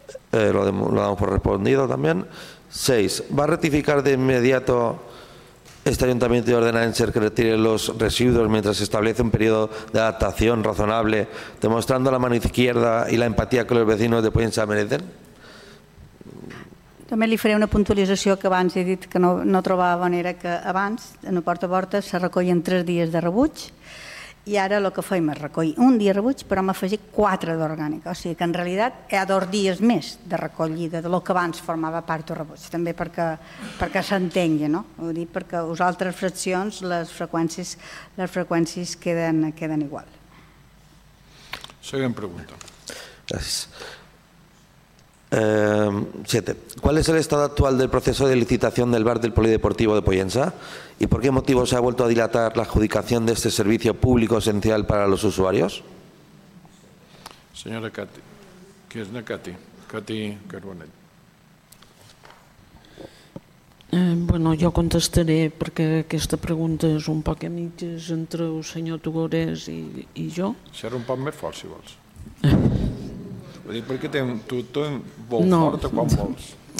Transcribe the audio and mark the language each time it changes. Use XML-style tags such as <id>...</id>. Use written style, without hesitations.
<es>Lo damos por respondido también. 6. ¿Va a rectificar de inmediato este ayuntamiento y ordenar en ser que retire los residuos mientras se establece un periodo de adaptación razonable, demostrando la mano izquierda y la empatía que los vecinos de Puyensa merecen?</es> <ca>També li faré una puntualització que abans he dit que no trobava manera que abans, en el porta a porta, se recollien 3 dies de rebuig i ara el que feim és recollir un dia de rebuig, però hem afegit 4 d'orgànica. O sigui que en realitat hi ha 2 dies més de recollida del que abans formava part del rebuig, també perquè s'entengui, no? Vull dir, perquè les altres fraccions, les freqüències queden igual. Següent pregunta. Gràcies. 7.</ca> <es>¿Cuál es el estado actual del proceso de licitación del bar del Polideportivo de Pollença? ¿Y por qué motivo se ha vuelto a dilatar la adjudicación de este servicio público esencial para los usuarios? Señora Cati, ¿qué es la Cati? Cati Carbonell.</es> <ca>Bueno, jo contestaré perquè aquesta pregunta és un poc a mitges entre el senyor Tugores i jo. Serà un poc més fort, si vols. Perquè tu ets molt forta quan vols.</ca>